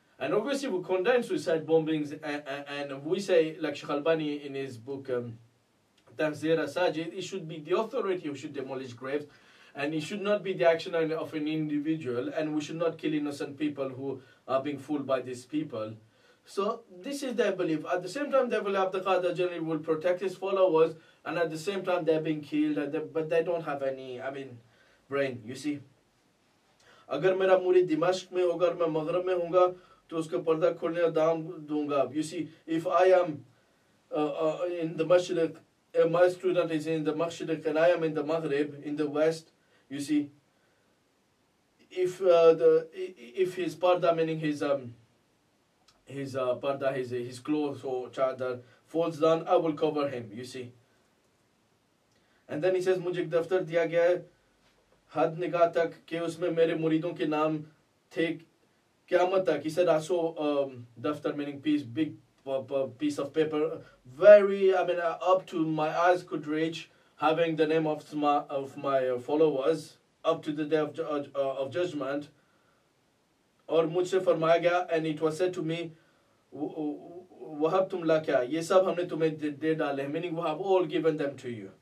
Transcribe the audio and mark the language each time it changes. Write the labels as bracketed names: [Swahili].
[English] And obviously we condemn suicide bombings, and we say, like Sheikh Al-Bani in his book Tahzir Sajid, it should be the authority who should demolish graves, and it should not be the action of an individual, and we should not kill innocent people who are being fooled by these people. So this is their belief. At the same time, they believe Abdul Qadir Jilani will protect his followers, and at the same time they're being killed, but they don't have any, brain, you see. [Hindi] अगर मेरा मुरीद दिमाश्क में होगा और मैं मगरब में होऊंगा तो उसका पर्दा खोलने का दाम दूंगा. [English] You see, if I am in the Mashriq, my student is in the Mashriq and I am in the Maghrib, in the West, you see, if his parda, meaning his parda, his clothes or chadar falls down, I will cover him, you see. And then he says, [Hindi] मुझे एक दफ्तर दिया गया है हद निगाह तक कि उसमें मेरे मुरीदों के नाम थे क़यामत तक. [English] He said, I saw daftar, meaning big piece of paper, very, up to my eyes could reach, having the name of my followers up to the day of judgment. [Hindi] और मुझसे फरमाया गया, [English] and it was said to me, [Hindi] वहब तुम ला क्या, ये सब हमने तुम्हें दे डाले, [English] meaning we have all given them to you.